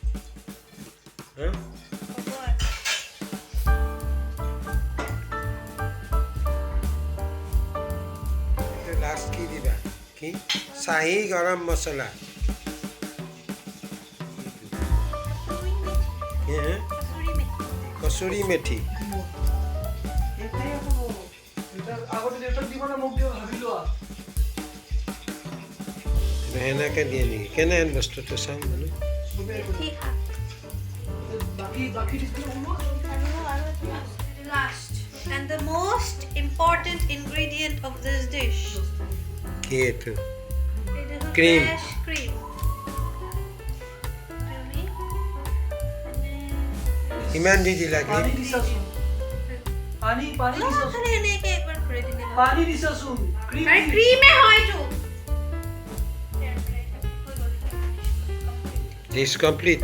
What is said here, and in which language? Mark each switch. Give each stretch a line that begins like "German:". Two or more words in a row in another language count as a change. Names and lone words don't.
Assamese: লাষ্ট কি দিবা কি শাহী গৰম মছলা কচুৰি মেথি সেনেকে দিয়ে নেকি কেনেহেন বস্তুটো চাওঁ মানে
English: last and the most important ingredient of this dish
Assamese: কি এইটো
English: it is a Cream. fresh cream
Assamese: ইমান দি দিলা কি পানী দিছাচোন পানী দিছাচোন খালি এনেকে একবাৰ কৰি দিলে পানী দিছাচোন ক্ৰীম আরে ক্রিমে হয়তো
English: Dish complete.